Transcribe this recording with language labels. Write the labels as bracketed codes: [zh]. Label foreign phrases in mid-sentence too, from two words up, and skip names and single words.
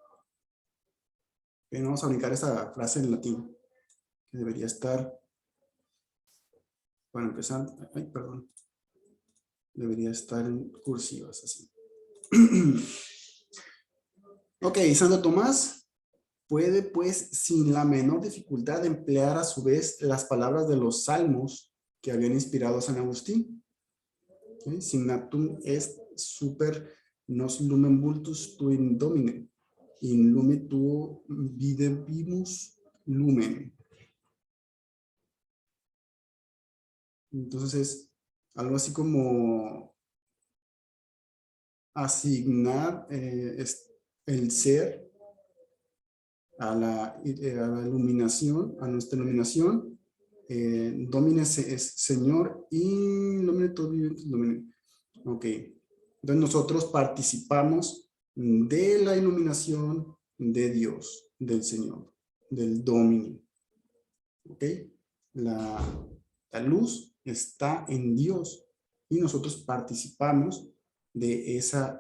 [es] Bien, vamos a brincar esa frase en latín, que debería estar, bueno, empezando, perdón, debería estar en cursivas, así. Ok, Santo Tomás puede, pues, sin la menor dificultad, emplear a su vez las palabras de los salmos que habían inspirado a San Agustín. [la] Signatum est super nos lumen vultus tuum domine, in lume tuo videbimus lumen. [es] Entonces es algo así como asignar el ser a la iluminación, a nuestra iluminación. [la] Domine [es] es Señor y [la] Lumine tuo videbimus lumen. [es] Ok. Entonces nosotros participamos de la iluminación de Dios, del Señor, del Dominio. ¿Ok? La luz está en Dios y nosotros participamos de esa iluminación.